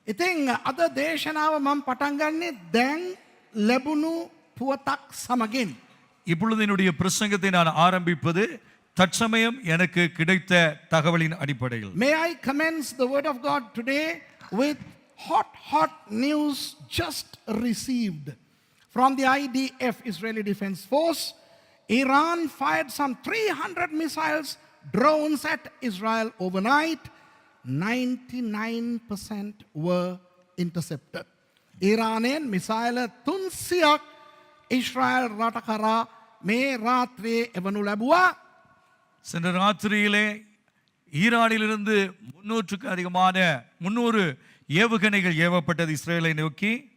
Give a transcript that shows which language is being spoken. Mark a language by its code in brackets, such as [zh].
[si] ඉතින් අද දේශනාව මම පටන් ගන්නේ දැන් ලැබුණු පුවතක් සමගින්. [ta] இப்பொழுது என்னுடைய பிரசங்கத்தை நான் ஆரம்பிப்பது தற்சமயம் எனக்கு கிடைத்த தகவலின் அடிப்படையில். [en] May I commence the word of God today with hot news just received from the IDF, Israeli Defense Force. Iran fired some 300 missiles, drones at Israel overnight. 99% were intercepted. Iranien missile [si] 300ක් Israel රට කරා මේ රාත්‍රියේ එවනු ලැබුවා. [ta] சென்ற ராத்திரியிலே ஈரானிலிருந்து 300க்கு அதிகமான 300 ஏவுகணைகள் ஏவப்பட்டது இஸ்ரேலை நோக்கி.